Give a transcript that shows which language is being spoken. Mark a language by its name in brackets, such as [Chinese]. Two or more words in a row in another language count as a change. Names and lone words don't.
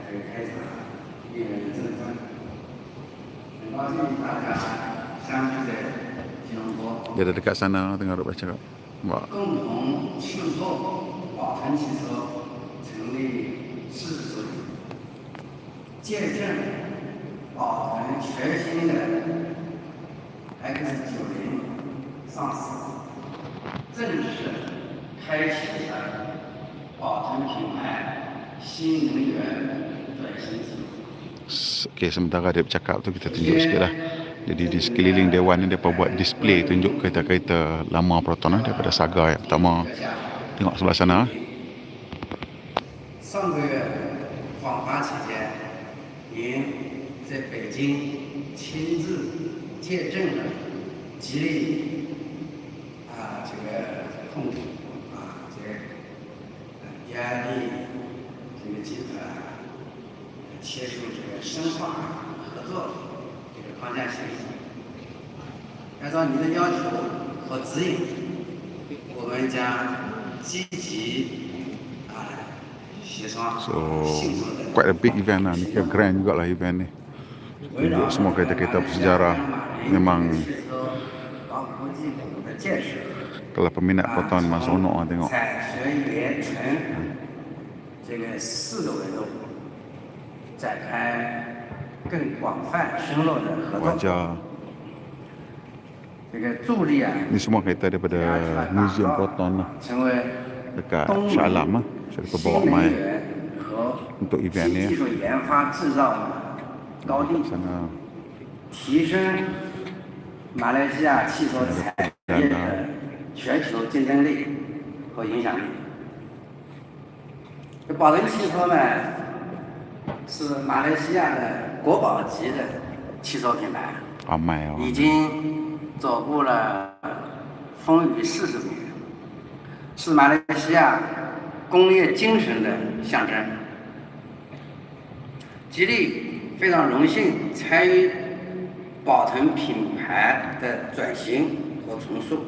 [Malay] Dia ada dekat sana tengah duduk baca. Wah. [Chinese] 见证宝腾全新的 X90上市，正式开启了宝腾品牌新能源转型之路。 [Malay] Okey, sementara dia bercakap tu kita tunjuk sikit lah. Jadi di sekeliling dewan ni dia buat display tunjuk kereta-kereta lama Proton daripada Saga yang pertama. Tengok sebelah sana. [Chinese] 上个月访华期间，您在北京亲自见证了吉利这个控股压力这个集团签署这个深化合作这个框架协议。按照您的要求和指引，我们将积极协商 [English] So [Malay] quite a big event lah. Ni kira grand jugalah event ni. Tunjuk semua kereta-kereta bersejarah. Memang kalau peminat Proton memang seronok lah tengok. [Chinese] 这个4个维度展开更广泛深入的合作。 [Malay] Wajah. [Chinese] 这个助力 [Malay] Ni semua kereta daripada Museum Proton lah. [Chinese] 成为 [Malay] Dekat Shah Alam lah. Saya dapat bawa mai untuk event ni. [Chinese] 技术研发制造高地， [Malay] Sana [Chinese] 提升马来西亚汽车产业的全球竞争力和影响力。这宝腾汽车呢，是马来西亚的国宝级的汽车品牌， [Malay] ramai orang. [Chinese] 已经走过了风雨40年，是马来西亚工业精神的象征。吉利非常荣幸参与宝腾品牌的转型和重塑。